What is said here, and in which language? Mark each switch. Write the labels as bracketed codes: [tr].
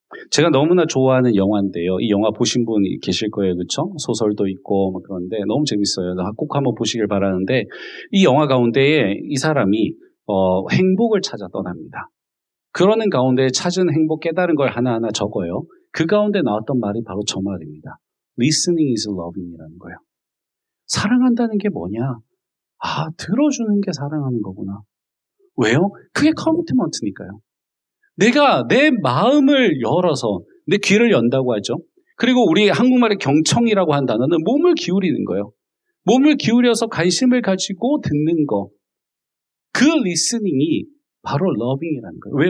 [ko] 제가 너무나 좋아하는 영화인데요. 이 영화 보신 분이 계실 거예요. 그렇죠? 소설도 있고 뭐 그런데 너무 재밌어요. 꼭 한번 보시길 바라는데 이 영화 가운데에 이 사람이 행복을 찾아 떠납니다. 그러는 가운데 찾은 행복 깨달은 걸 하나하나 적어요. 그 가운데 나왔던 말이 바로 저 말입니다. [en] Listening is loving [ko] 이라는 거예요. 사랑한다는 게 뭐냐? 들어주는 게 사랑하는 거구나. 왜요? 그게 커미트먼트니까요. 내가 내 마음을 열어서 근데 귀를 연다고 하죠. 그리고 우리 한국말의 경청이라고 한 단어는 몸을 기울이는 거예요. 몸을 기울여서 관심을 가지고 듣는 거. 그 리스닝이 바로 러빙이라는 거예요. 왜?